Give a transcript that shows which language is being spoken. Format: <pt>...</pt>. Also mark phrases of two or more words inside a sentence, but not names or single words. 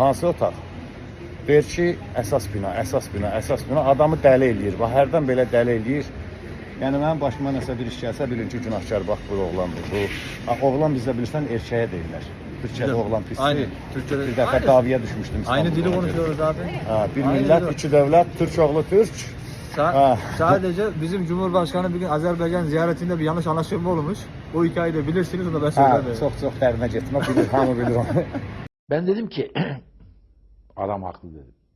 <az>Hansı otaq? Deyir ki, əsas bina. Adamı dəli eləyir. Bax, hərdən belə dəli eləyir. Yəni, mənim başıma nəsə bir iş gəlsə, bilin ki, günahkar bax, bu oğlandır. Bu, oğlan bizdə bilirsən, erkəyə deyirlər. Türkçədə oğlan pisdir. Aynı, Türkçədə. Bir dəfə daviyə düşmüşdüm.</az> <tr>Aynı dili konuşuyoruz abi.</tr> <az>Bir millət, iki dövlət, Türk oğlu Türk.</az> <tr>Sadece bizim Cumhurbaşkanı bir gün Azerbaycan ziyaretinde bir yanlış anlaşılma olmuş. O hikayeyi de bilirsiniz, onu da ben söyledim.</tr> <az>Çok dərinə getmə, bilir, hamı bilir onu.</az> <tr>Ben dedim ki adam haklı dedim.</tr>